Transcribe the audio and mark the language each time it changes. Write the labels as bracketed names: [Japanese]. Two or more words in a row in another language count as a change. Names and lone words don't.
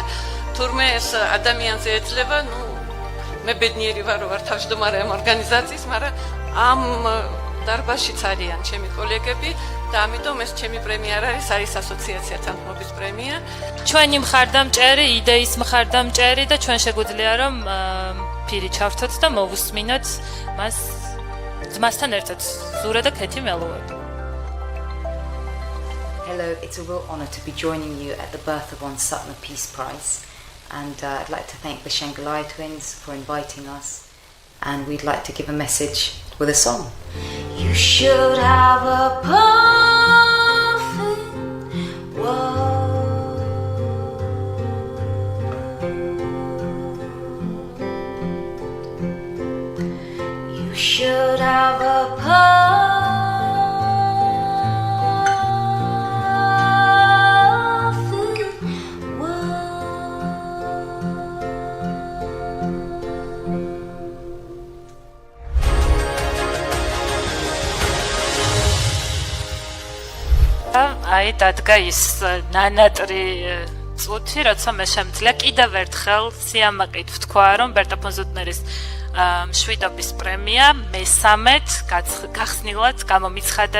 [Georgian] თურმე ეს ადამიანზე ეძლევა, მე ბედნიერი ვარ, რომ ვარ თავმჯდომარე ამ ორგანიზაციის, მაგრამ ამ დარბაზშიც არიან ჩემი კოლეგები და ამიტომ ეს ჩემი პრემია არ არის, არის ასოციაცია თანხმობის პრემია. ჩვენი მხარდამჭერი, იდეის მხარდამჭერი და ჩვენ შეგვიძლია რომ პირი ჩავთოთ და მოვუსმინოთ მას ძმასთან ერთად, ზურა და ქეთი მელუები. [English] Hello, it's a real honor to be joining you at the Bertha von Suttner Peace Prize, and I'd like to thank the Shanghai twins for inviting us, and we'd like to give a message with a song. You should have a perfect world. You should have a perfect [Georgian] აი დადგა ის ნანატრი წუთი, როცა მე შემიძლია კიდევ ერთხელ სიამაყით ვთქვა, რომ ბერტა ფონ ზუტნერის მშვიდობის პრემია მესამედ გახსნილად გამომიცხადებია.